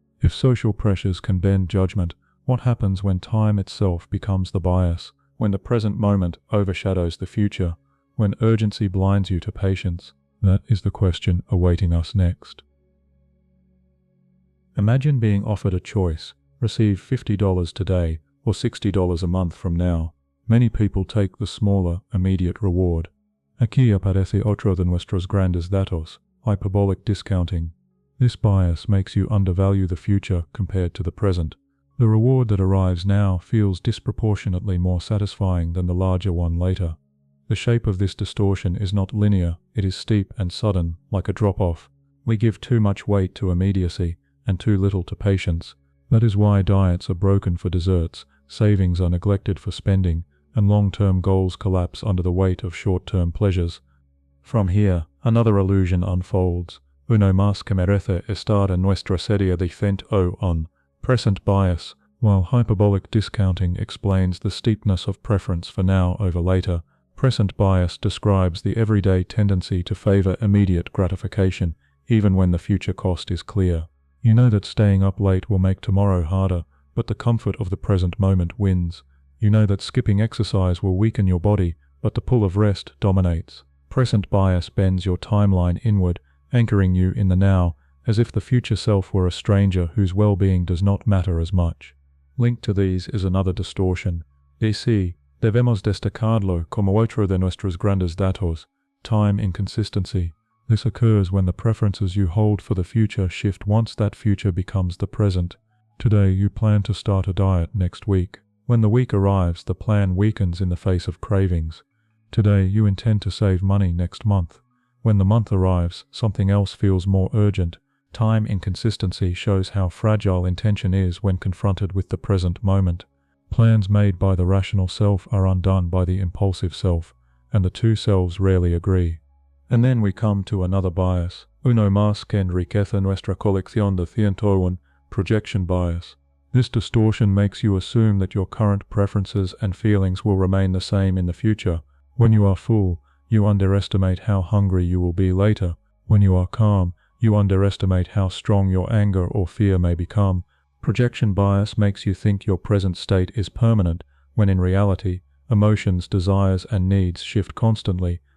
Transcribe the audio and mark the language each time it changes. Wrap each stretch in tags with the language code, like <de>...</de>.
<en>If social pressures can bend judgment, what happens when time itself becomes the bias, when the present moment overshadows the future, when urgency blinds you to patience? That is the question awaiting us next. Imagine being offered a choice: receive $50 today or $60 a month from now. Many people take the smaller, immediate reward.</en> <es>Aquí aparece otro de nuestros grandes datos, hyperbolic discounting.</es> <en>This bias makes you undervalue the future compared to the present. The reward that arrives now feels disproportionately more satisfying than the larger one later. The shape of this distortion is not linear, it is steep and sudden, like a drop-off. We give too much weight to immediacy and too little to patience. That is why diets are broken for desserts, savings are neglected for spending, and long-term goals collapse under the weight of short-term pleasures. From here, another illusion unfolds.</en> <es>Uno más que merece estar en nuestra serie de 101.</es> <en>Present bias. While hyperbolic discounting explains the steepness of preference for now over later, present bias describes the everyday tendency to favor immediate gratification, even when the future cost is clear. You know that staying up late will make tomorrow harder, but the comfort of the present moment wins. You know that skipping exercise will weaken your body, but the pull of rest dominates. Present bias bends your timeline inward, anchoring you in the now, as if the future self were a stranger whose well-being does not matter as much. Linked to these is another distortion.</en> <es>Sí, debemos destacarlo como otro de nuestros grandes datos, time inconsistency.</es> <en>This occurs when the preferences you hold for the future shift once that future becomes the present. Today you plan to start a diet next week. When the week arrives, the plan weakens in the face of cravings. Today you intend to save money next month. When the month arrives, something else feels more urgent. Time inconsistency shows how fragile intention is when confronted with the present moment. Plans made by the rational self are undone by the impulsive self, and the two selves rarely agree. And then we come to another bias.</en> <es>Uno más que enriquece nuestra colección de 101, projection bias.</es> <en>This distortion makes you assume that your current preferences and feelings will remain the same in the future. When you are full, you underestimate how hungry you will be later. When you are calm, you underestimate how strong your anger or fear may become. Projection bias makes you think your present state is permanent, when in reality, emotions, desires, and needs shift constantly.</en>